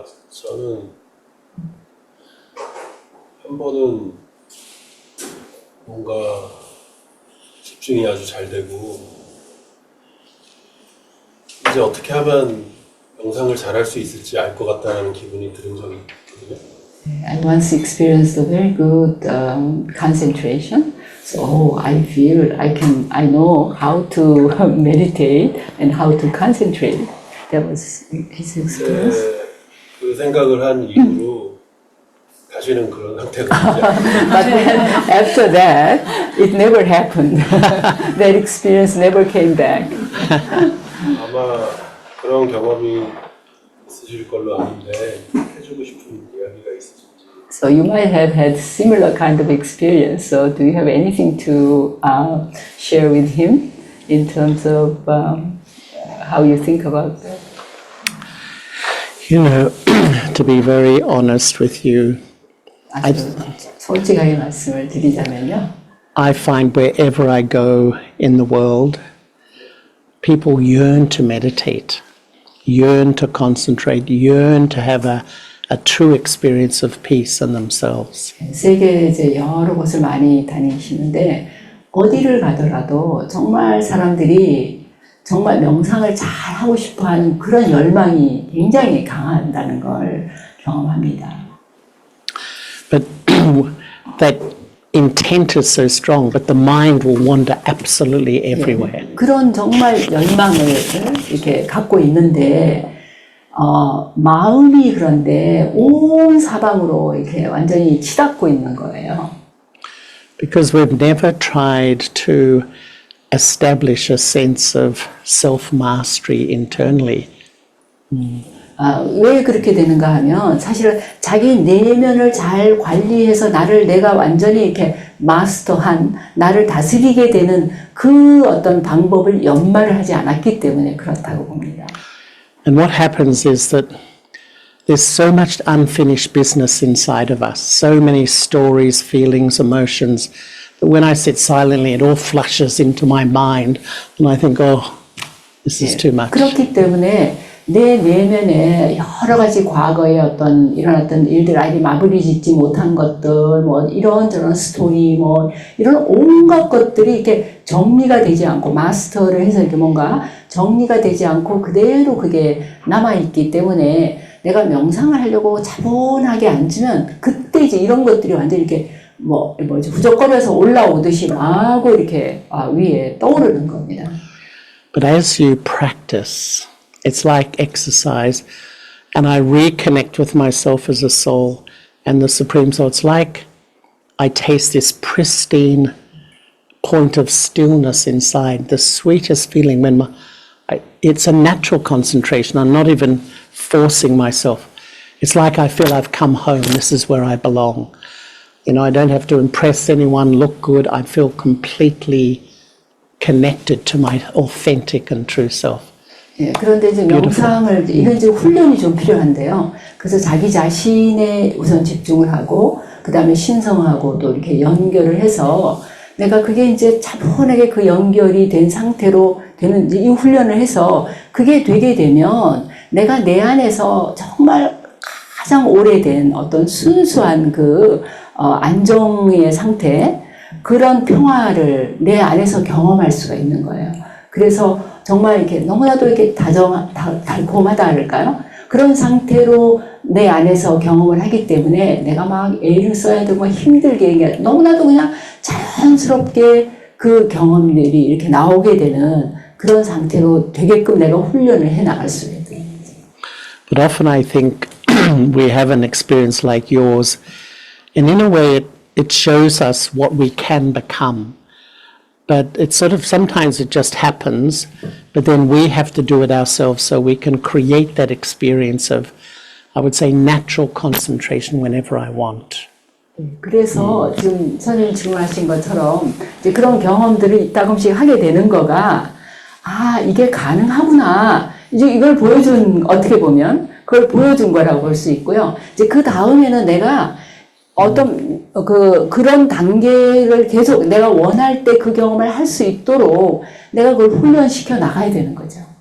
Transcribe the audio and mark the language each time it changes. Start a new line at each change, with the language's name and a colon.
Korean: 저는 한 번은 뭔가 집중이 아주 잘 되고 이제 어떻게 하면 명상을 잘할 수 있을지 알 것 같다는 기분이 들은 적이 있거든요.
English: I once experienced a very good concentration. So I feel I know how to meditate and how to concentrate. That was his experience.
Korean: 그 생각을 한 이후로 다시는 그런 상태가 되지 않아요.
English: But then after that, it never happened. That experience never came back.
Korean: 아마 그런 경험이 있으실 걸로 아는데 해주고 싶은 이야기가 있으신지.
English: So you might have had similar kind of experience. So do you have anything to share with him in terms of how you think about that? You know, to be very honest with you,
Korean: 아주 솔직하게 말씀을 드리자면요.
English: I find wherever I go in the world, people yearn to meditate, yearn to concentrate, yearn to have a true experience of peace in themselves.
Korean: 세계 이제 여러 곳을 많이 다니시는데 어디를 가더라도 정말 사람들이 정말 명상을 잘 하고 싶어하는 그런 열망이 굉장히 강하다는 걸 경험합니다.
English: But that intent is so strong, but the mind will wander absolutely everywhere.
Korean: 그런 정말 열망을 이렇게 갖고 있는데 마음이 그런데 온 사방으로 이렇게 완전히 치닫고 있는 거예요.
English: Because we've never tried to establish a sense of self-mastery internally.
Korean: 왜 그렇게 되는가 하면 사실은 자기 내면을 잘 관리해서 내가 완전히 이렇게 마스터한 나를 다스리게 되는 그 어떤 방법을 연마를 하지 않았기 때문에 그렇다고 봅니다.
English: And what happens is that there's so much unfinished business inside of us, so many stories, feelings, emotions, that when I sit silently, it all flushes into my mind, and I think, oh, this is too much.
Korean: 그렇기 때문에 내 내면에 여러 가지 과거의 어떤 일어났던 일들, 아직 마무리 짓지 못한 것들, 뭐 이런저런 스토리, 뭐 이런 온갖 것들이 이렇게 정리가 되지 않고 마스터를 해서 이렇게 뭔가 정리가 되지 않고 그대로 그게 남아있기 때문에 내가 명상을 하려고 차분하게 앉으면 그때 이제 이런 것들이 완전히 이렇게 뭐지 부적거려서 올라오듯이 마구 이렇게 위에 떠오르는 겁니다.
English: But as you practice, it's like exercise, and I reconnect with myself as a soul and the Supreme Soul. It's like I taste this pristine point of stillness inside, the sweetest feeling when it's a natural concentration. I'm not even forcing myself. It's like I feel I've come home. This is where I belong. You know, I don't have to impress anyone, look good. I feel completely connected to my authentic and true self.
Korean: 예, 그런데 이제 명상을, 이건 이제 훈련이 좀 필요한데요. 그래서 자기 자신에 우선 집중을 하고, 그 다음에 신성하고 또 이렇게 연결을 해서 내가 그게 이제 차분하게 그 연결이 된 상태로 되는 이 훈련을 해서 그게 되게 되면 내가 내 안에서 정말 가장 오래된 어떤 순수한 그 안정의 상태, 그런 평화를 내 안에서 경험할 수가 있는 거예요. 그래서 정말 이렇게 너무나도 이렇게 달콤하다 할까요? 그런 상태로 내 안에서 경험을 하기 때문에 내가 막 애를 써야 되고 힘들게 너무나도 그냥 자연스럽게 그 경험들이 이렇게 나오게 되는 그런 상태로 되게끔 내가 훈련을 해 나갈 수 있어요.
English: But often I think we have an experience like yours, and in a way it shows us what we can become. But it's sort of, sometimes it just happens, but then we have to do it ourselves so we can create that experience of, I would say, natural concentration whenever I want.
Korean: 그래서 지금 선생님 질문하신 것처럼 이제 그런 경험들을 이따금씩 하게 되는 거가, 아, 이게 가능하구나. 이제 이걸 어떻게 보면 그걸 보여준 거라고 볼 수 있고요. 이제 그 다음에는 내가 어떤 그런 단계를 계속 내가 원할 때 그 경험을 할 수 있도록 내가 그걸 훈련시켜 나가야 되는 거죠.